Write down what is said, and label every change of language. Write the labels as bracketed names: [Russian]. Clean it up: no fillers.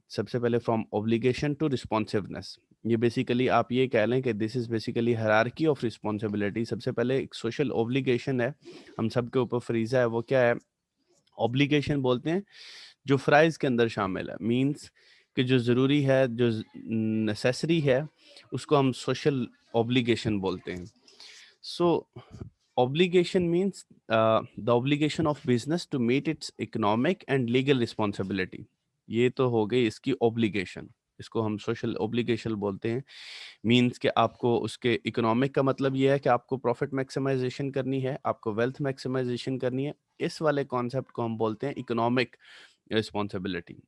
[Hindi] सबसे पहले [English] From obligation to responsiveness. [Hindi] ये बेसिकली आप ये कह लें कि [English] This is basically hierarchy of responsibility. [Hindi] सबसे पहले एक सोशल ऑब्लिगेशन है, हम सबके ऊपर फरीजा है. वो क्या है? ऑब्लिगेशन बोलते हैं जो फ्राइज के अंदर शामिल है. मींस कि जो ज़रूरी है, जो नेसेसरी है, उसको हम सोशल ऑब्लिगेशन बोलते हैं. [English] So obligation means the obligation of business to meet its economic and legal responsibility. [Hindi] ये तो हो गई इसकी obligation. इसको हम सोशल ऑब्लिगेशन बोलते हैं. मींस कि आपको उसके इकोनॉमिक का मतलब ये है कि आपको प्रॉफिट मैक्सिमाइजेशन करनी है, आपको वेल्थ मैक्सिमाइजेशन करनी है. इस वाले कॉन्सेप्ट को हम बोलते हैं इकोनॉमिक रिस्पॉन्सिबिलिटी.